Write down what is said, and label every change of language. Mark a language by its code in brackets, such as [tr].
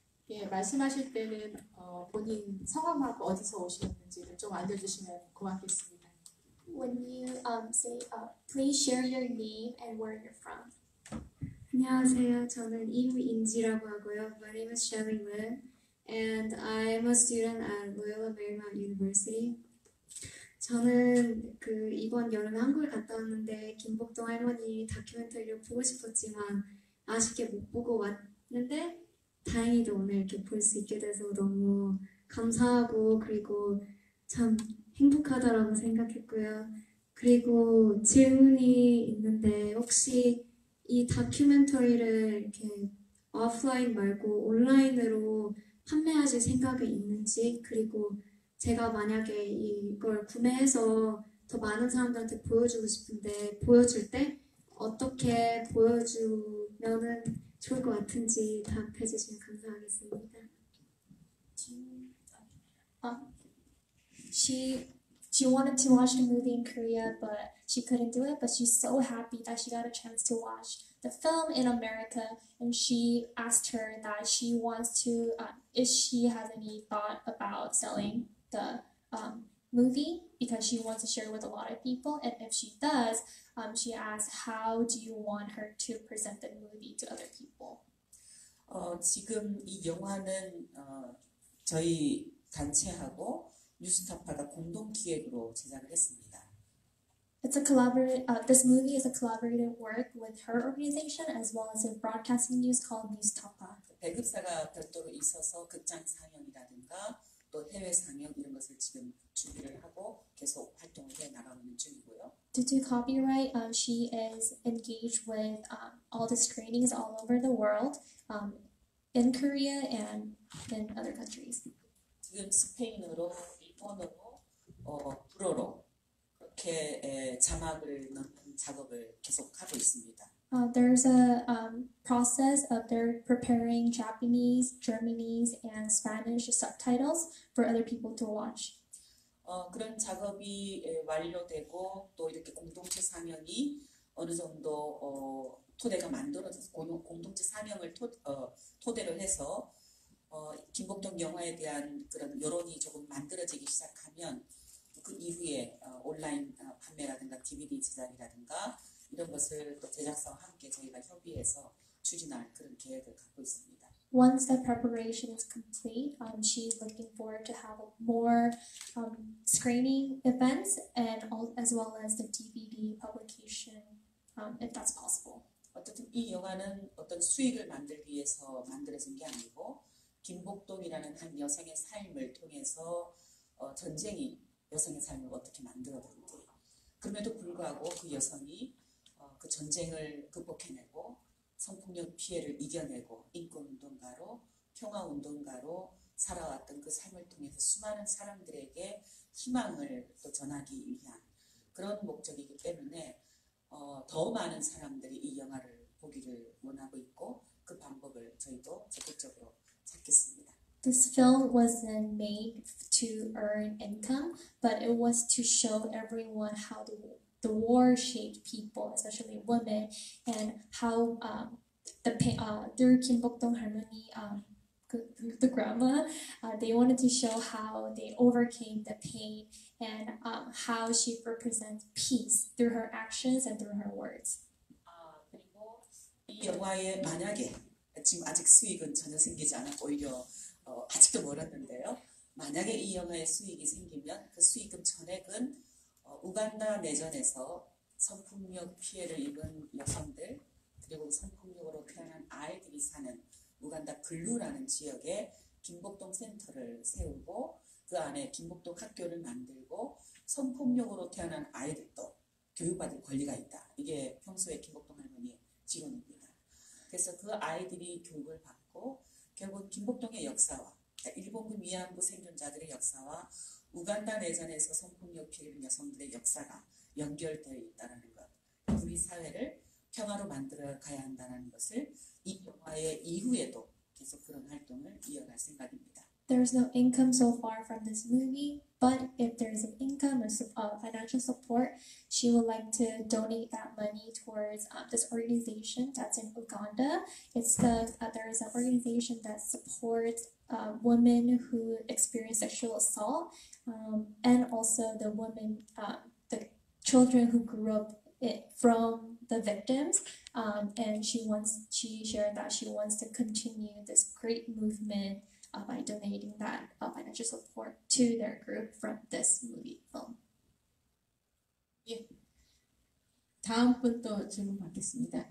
[ko] 예, 말씀하실 때는 본인 성함하고 어디서 오셨는지를 좀 알려주시면 고맙겠습니다. [en] When you say, please share your name and where you're from. [ko] 안녕하세요. 저는 임인지라고 하고요. [en] My name is Shelly Lin, and I'm a student at Loyola Marymount University. [ko] 저는 이번 여름에 한국을 갔다 왔는데 김복동 할머니 다큐멘터리를 보고 싶었지만 아쉽게 못 보고 왔는데 다행히도 오늘 이렇게 볼 수 있게 돼서 너무 감사하고 그리고 참 행복하다라고 생각했고요. 그리고 질문이 있는데 혹시 이 다큐멘터리를 이렇게 오프라인 말고 온라인으로 판매하실 생각이 있는지, 그리고 제가 만약에 이걸 구매해서 더 많은 사람들한테 보여주고 싶은데 보여줄 때 어떻게 보여주면은 좋을 것 같은지 답해 주시면 감사하겠습니다. [en] She wanted to watch the movie in Korea, but she couldn't do it. But she's so happy that she got a chance to watch the film in America. And she asked her that she wants to, if she has any thought about selling the movie because she wants to share it with a lot of people. And if she does, she asked, how do you want her to present the movie to other people? [ko] 지금 이 영화는 저희 단체하고 뉴스타파가 공동 기획으로 제작을 했습니다. [en] This movie is a collaborative work with her organization as well as a broadcasting news called Newstapa. [ko] 배급사가 별도로 있어서 극장 상영이라든가 또 해외 상영 이런 것을 지금 준비를 하고 계속 활동을 해 나가는 중이고요. [en] Due to copyright, she is engaged with all the screenings all over the world, in Korea and in other countries. [ko] 지금 스페인어로, 일본어로, 불어로 그렇게 자막을 넣는 작업을 계속하고 있습니다. [en] There's a process of they're preparing Japanese, Germanese, and Spanish subtitles for other people to watch. [ko] 그런 작업이 완료되고 또 이렇게 공동체 상영이 어느 정도 토대가 만들어져서 공동체 상영을 토대로 해서 김복동 영화에 대한 그런 여론이 조금 만들어지기 시작하면 그 이후에 온라인 판매라든가 DVD 제작이라든가 이런 것을 또 제작사와 함께 저희가 협의해서 추진할 그런 계획을 갖고 있습니다. [en] Once the preparation is complete, she's looking forward to have more screening events and as well as the DVD publication, if that's possible. [ko] 어쨌든 이 영화는 어떤 수익을 만들기 위해서 만들어진 게 아니고 김복동이라는 한 여성의 삶을 통해서 전쟁이 여성의 삶을 어떻게 만들었는지, 그럼에도 불구하고 그 여성이 그 전쟁을 극복해내고 성폭력 피해를 이겨내고 인권운동가로 평화운동가로 살아왔던 그 삶을 통해서 수많은 사람들에게 희망을 또 전하기 위한 그런 목적이기 때문에 더 많은 사람들이 이 영화를 보기를 원하고 있고 그 방법을 저희도 적극적으로 찾겠습니다. [en] This film wasn't made to earn income, but it was to show everyone how the war shaped people, especially women, and how through Kim Bok-dong 할머니, the grandma, they wanted to show how they overcame the pain and how she represents peace through her actions and through her words. [ko] 그리고 이 영화에 만약에 지금 아직 수익은 전혀 생기지 않았고 오히려 아직도 멀었는데요. 만약에 이 영화에 수익이 생기면 그 수익금 전액은 우간다 내전에서 성폭력 피해를 입은 여성들 그리고 성폭력으로 태어난 아이들이 사는 우간다 글루라는 지역에 김복동 센터를 세우고 그 안에 김복동 학교를 만들고 성폭력으로 태어난 아이들도 교육받을 권리가 있다. 이게 평소에 김복동 할머니의 지론입니다. 그래서 그 아이들이 교육을 받고 결국 김복동의 역사와 일본군 위안부 생존자들의 역사와 우간다 내전에서 성폭력 피해를 입은 여성들의 역사가 연결되어 있다는 것. 우리 사회를 평화로 만들어 가야 한다는 것을 이 영화의 이후에도 계속 그런 활동을 이어갈 생각입니다. [en] There's no income so far from this movie, but if there's an income or financial support, she would like to donate that money towards this organization that's in Uganda. It's there's an organization that supports women who experience sexual assault, and also the women, the children who grew up from the victims. And she shared that she wants to continue this great movement by donating that financial support to their group from this movie film. [ko] 다음 분 또 질문 받겠습니다.